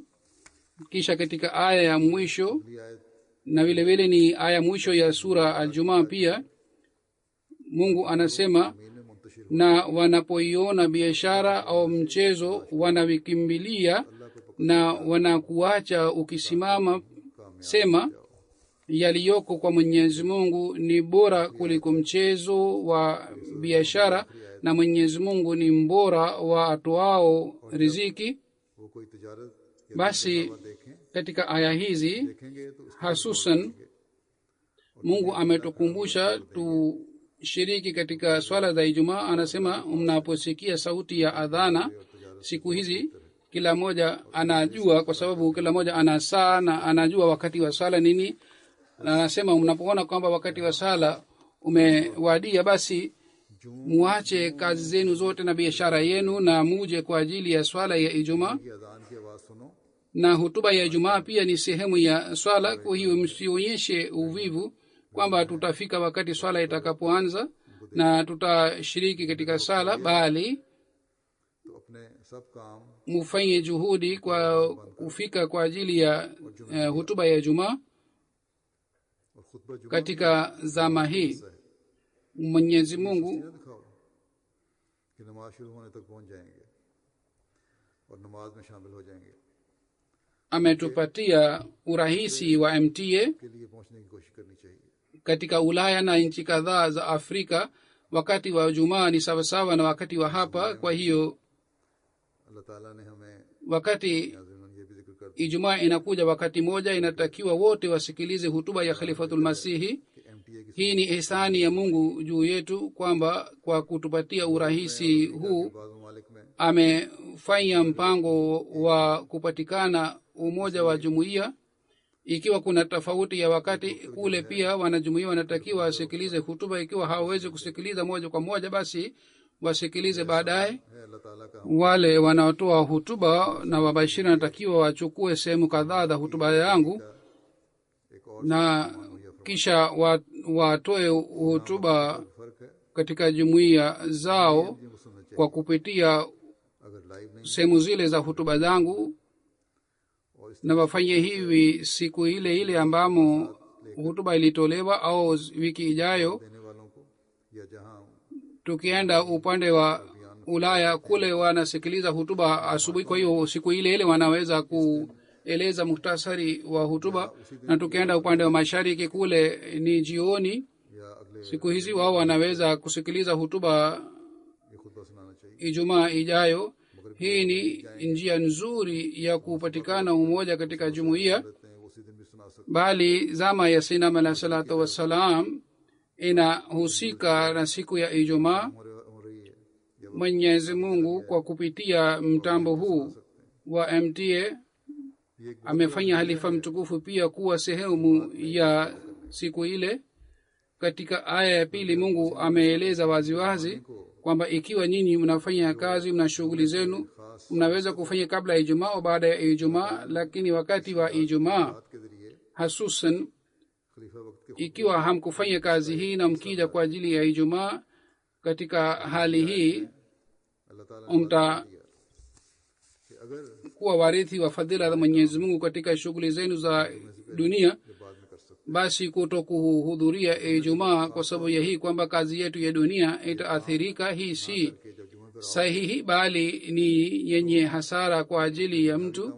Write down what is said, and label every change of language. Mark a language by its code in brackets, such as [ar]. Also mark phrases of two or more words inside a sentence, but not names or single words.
[sw] kisha katika aya ya mwisho, [ur] اگلی آیت [sw] na vile vile ni aya mwisho ya sura aljumaa pia, mungu anasema, [ur] میں منتشر [sw] na wanapoiona biashara au mchezo wanavikimbilia na wanakuacha ukisimama, sema yaliyoko kwa mwenyezi mungu ni bora kuliko mchezo wa biashara, na mwenyezi mungu ni mbora wa atoao riziki. [ur] وہ کوئی تجارت یا [sw] basi [ur] دیکھیں [sw] katika aya hizi [ur] دیکھیں گے تو اس کا [sw] hasusan mungu ametukumbusha tushiriki katika swala za ijumaa. anasema mnaposikia sauti ya adhana siku hizi, kila moja anajua, kwa sababu kila moja ana saa na anajua wakati wa sala nini. na anasema mnapoona kwamba wakati wa sala umewadia, basi muache kazi zenu zote na biashara yenu na muje kwa ajili ya swala ya ijumaa. [ur] کی اذان کی آواز سنو, [sw] na hutuba ya ijumaa pia ni sehemu ya swala. kwa hiyo msionyeshe uvivu kwamba tutafika wakati swala itakapoanza na tutashiriki katika sala, bali [ur] تو اپنے سب کام [sw] mufanye juhudi kwa kufika kwa ajili ya hutuba ya ijumaa. [ur] اور خطبہ جمعہ [sw] katika zama hii mwenyezi mungu [ur] نہ دکھاؤ کہ نماز شروع ہونے تک پہنچ جائیں گے اور نماز میں شامل ہو جائیں گے, [sw] ametupatia urahisi wa mta [ur] کے لیے پہنچنے کی کوشش کرنی چاہیے. [sw] katika ulaya na nchi kadhaa za afrika. wakati wa jumaa ni sawasawa na wakati wa hapa. kwa hiyo [ur] اللہ تعالیٰ نے ہمیں [sw] wakati [ur] ناظرین یہ بھی ذکر کر دیا [sw] ijumaa inakuja wakati moja, inatakiwa wote wasikilize hutuba ya khalifatulmasihi. [ur] کہ MTA کی [sw] hii ni ihsani ya mungu juu yetu, kwamba kwa kutupatia urahisi huu [ur] بعض ممالک میں [sw] amefanya mpango wa kupatikana umoja wa jumuiya. ikiwa kuna tofauti ya wakati kule, pia wanajumuiya wanatakiwa wasikilize hutuba. ikiwa hawawezi kusikiliza moja kwa moja, basi wasikilize baadaye. [ur] ہے اللہ تعالیٰ کا [sw] wale wanaotoa hutuba na wabashiri wanatakiwa wachukue sehemu kadhaa za hutuba yangu [ur] ایک اور [sw] na kisha watoe hutuba [ur] فرق ہے [sw] katika jumuiya zao [ur] جن کو سننا چاہیے. [sw] kwa kupitia [ur] اگر لائیو نہیں [sw] sehemu zile za hutuba zangu, [ur] اور اس [sw] na wafanye hivi siku ile ile ambamo hutuba ilitolewa au wiki ijayo. [ur] دینے والوں کو یا جہاں [sw] tukienda upande wa ulaya, kule wanasikiliza hutuba asubuhi, kwa hiyo siku ile ile wanaweza kueleza muhtasari wa hutuba. na tukienda upande wa mashariki, kule ni jioni. [ur] یا اگلے [sw] siku hizi wao wanaweza kusikiliza hutuba [ur] یہ خطبہ سنانا چاہیے. [sw] ijumaa ijayo. hii ni njia nzuri ya kupatikana umoja katika jumuiya. [ur] لیتے ہیں وہ اسی دن بھی سنا سکتے [sw] bali zama ya sinam [ar] عليه الصلاة والسلام [sw] inahusika na siku ya ijumaa. [ur] ہو رہی ہے یا [sw] mwenyezi mungu kwa kupitia mtambo huu wa mta [ur] یہ ایک [sw] amefanya halifa mtukufu pia kuwa sehemu ya siku ile. katika aya ya pili mungu ameeleza waziwazi kwamba ikiwa nyinyi mnafanya kazi, mna shughuli zenu, mnaweza kufanya kabla ya ijumaa au baada ya ijumaa, lakini wakati wa ijumaa [ur] بات کے ذریعے [sw] hasusan [ur] خلیفہ وقت کے [sw] ikiwa hamkufanya kazi hii na mkija kwa ajili ya ijumaa, katika hali hii [ur] اللہ تعالیٰ نے [sw] mta [ur] دیا کہ [sw] kuwa warithi wa fadhila za mwenyezi mungu katika shughuli zenu za dunia, basi kutokuhudhuria ijumaa kwa sababu ya hii kwamba kazi yetu ya dunia itaathirika, hii si sahihi, bali ni yenye hasara kwa ajili ya mtu.